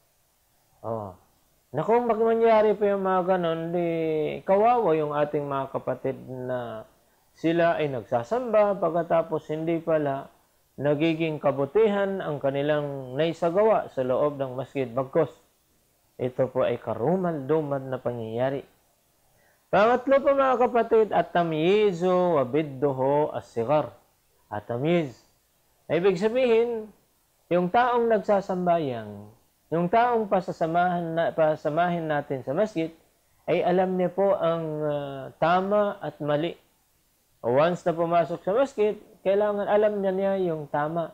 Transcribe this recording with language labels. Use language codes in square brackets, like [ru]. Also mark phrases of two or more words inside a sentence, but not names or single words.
[tl] Na kung mangyari pa yung mga ganon, di kawawa yung ating mga kapatid na sila ay nagsasamba pagkatapos hindi pala nagiging kabutihan ang kanilang naisagawa sa loob ng masjid. Bagkus, ito po ay karumal-dumal na pangyayari. Pangatlo po mga kapatid, [ar] التمييز وضده الصغر. [tl] At-tamyiz. Ibig sabihin, yung taong nagsasambayang, yung taong pasamahin natin sa masjid, ay alam niya po ang tama at mali. Once na pumasok sa masjid, kailangan alam niya yung tama.